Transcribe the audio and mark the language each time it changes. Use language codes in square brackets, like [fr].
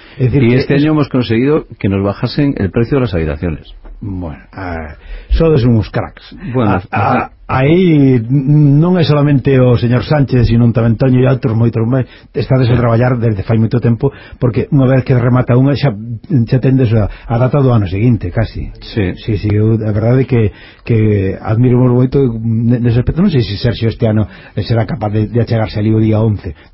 [es] E este año hemos conseguido que nos bajasen el precio de las habitaciones. [gl] Bueno, sodes uns cracks. Bueno, aí non é solamente o señor Sánchez, sino tamén Toño e outros moitos máis, estades a traballar desde fai moito tempo, porque unha vez que remata unha xa tendes a data do ano seguinte, casi. Sí, sí, sí, a verdade que admiramos moito nese aspecto. Non sei se Sergio este ano será capaz de achegarse ali o día 11.